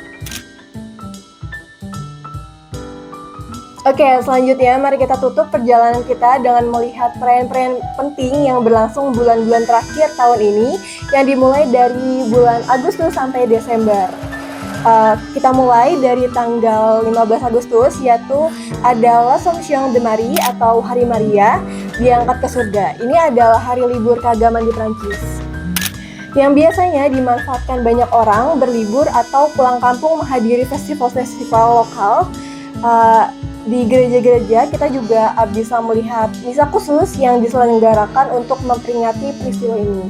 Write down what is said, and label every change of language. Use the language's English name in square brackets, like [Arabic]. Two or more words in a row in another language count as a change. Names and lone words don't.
[Indonesian] Oke, selanjutnya mari kita tutup perjalanan kita dengan melihat perayaan-perayaan penting yang berlangsung bulan-bulan terakhir tahun ini, yang dimulai dari bulan Agustus sampai Desember. Kita mulai dari tanggal 15 Agustus, yaitu ada [French] l'Assomption de Marie [Indonesian] atau Hari Maria, diangkat ke surga. Ini adalah hari libur keagamaan di Prancis, yang biasanya dimanfaatkan banyak orang berlibur atau pulang kampung menghadiri festival-festival lokal. Di gereja-gereja kita juga bisa melihat misa khusus yang diselenggarakan untuk memperingati peristiwa ini.